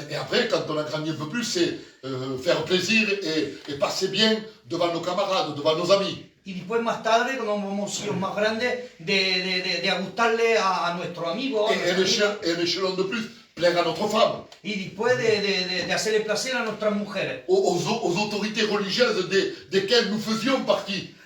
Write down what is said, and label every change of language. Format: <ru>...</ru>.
<fr>Et après, quand on a grandi un peu plus, c'est faire plaisir et passer bien devant nos camarades, devant nos amis.</fr> <es>Y después más tarde, cuando hemos sido más grandes, de gustarle a nuestros amigos.</es> <fr>Et un échelon de plus, plaire à notre femme.</fr> <es>Y después de hacerle placer a nuestras mujeres.</es> <fr>Aux autorités religieuses desquelles nous faisions partie.</fr>